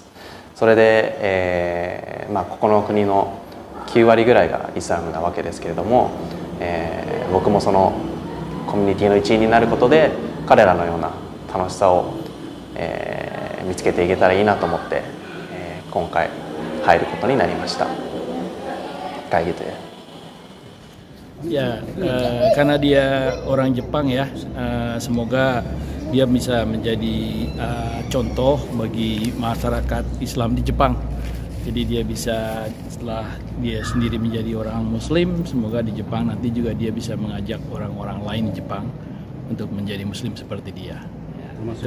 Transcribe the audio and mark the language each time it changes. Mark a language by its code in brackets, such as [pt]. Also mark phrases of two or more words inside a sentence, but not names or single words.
[ja] それで、ここの国の9割ぐらいがイスラムなわけですけれども、僕もそのコミュニティの一員になることで彼らのような楽しさを、見つけていけたらいいなと思って、今回入ることになりました。 [id] Kayak gitu ya. Ya, karena dia orang Jepang ya, semoga dia bisa menjadi contoh bagi masyarakat Islam di Jepang. Jadi dia bisa, setelah dia sendiri menjadi orang Muslim, semoga di Jepang nanti juga dia bisa mengajak orang-orang lain di Jepang untuk menjadi Muslim seperti dia.